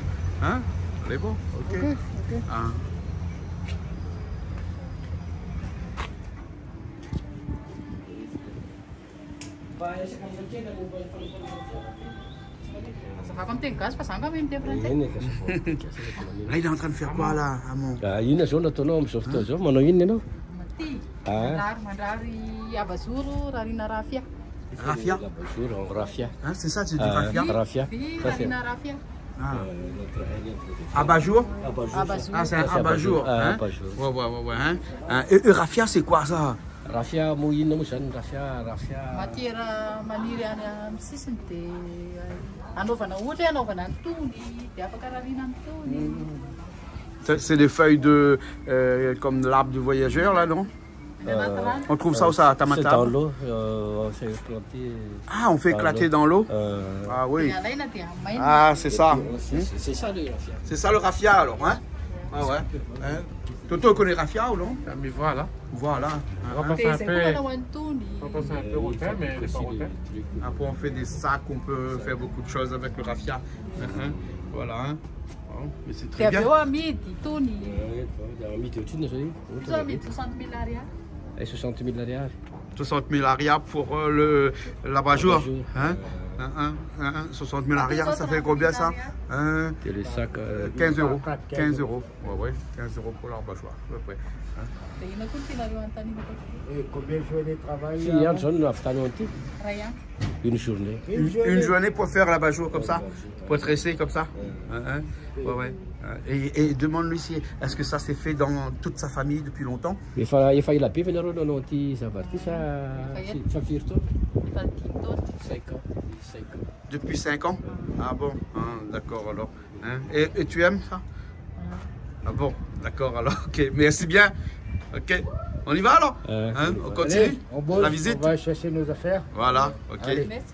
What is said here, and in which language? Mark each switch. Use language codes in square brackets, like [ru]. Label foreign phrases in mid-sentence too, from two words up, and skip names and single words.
[fr] Hein? C'est bon, ok. Hein? Là, il est en train de faire quoi là, Amand? [mg] Ina zao nataonao amin'izao fotoana zao, manao inona ianao? [fr] Raffia? Raffia. Hein, c'est ça, c'est du raffia? Raffia. Ça, c'est Abat-jour? Ah, c'est un abat-jour. Ah, Hein? abat-jour. Ouais. Hein? Et raffia, c'est quoi ça? [mg] Raffia mo inona moa zany raffia. Matiera maniry any amin'ny sisiny dia anaovana ohatra hoe anaovana antony dia afaka rarina antony. [fr] C'est des feuilles de comme l'arbre du voyageur là, non? On trouve ça où ça, à C'est dans Tamatave? l'eau, c'est planté. Ah, on fait éclater dans l'eau? Ah oui. [mg] Alaina dia maina. [fr] Ah, c'est ça. C'est ça le raffia. C'est ça le raffia alors, hein? Ah ouais. Hein? Toto connaît raffia ou non? Mais voilà. Voilà. On va Hein? passer un [mg] Dia [fr] peu. [mg] izay koa manao antony. [fr] On va passer un peu au thème, mais pas au thème. Après, on fait des sacs, on peut faire beaucoup de choses avec le raffia. Voilà. Hein? Bon, mais c'est très [mg] Dia [fr] bien. [mg] avy eo amidy itony. Amidy ohatriny zao Izy amidy 60 000 ariary. 60 000 ariary. [fr] 60 000 arias pour l'abat-jour. Hein? 60 000 arias, ça fait combien ça? Hein? Et les sacs. 15 euros. 15 euros. Ouais, 15 euros pour l'abat-jour, à peu près. Hein? [mg] Dia ino koa tianareo anontaniana [fr] Et combien de journées de travail? [mg] Fille andro zao no avitanao an'ity. ray andro. [fr] Une journée. Une journée pour faire l'abat-jour comme ça? Pour tresser comme ça? Hein? Ouais. Et demande-lui si, est-ce que ça s'est fait dans toute sa famille depuis longtemps? [mg] Efa ela be ianareo nanao an'ity zavatra ity sa firy taona? Efa 10 taona. [fr] 5 ans. 5 ans. Depuis 5 ans? Ah bon, d'accord alors. Hein? Et tu aimes ça? Ah bon, d'accord alors, ok, merci bien. Ok, on y va alors? Hein? On continue? Allez, on bosse, la visite? on va chercher nos affaires. Voilà, ok. Allez, Merci.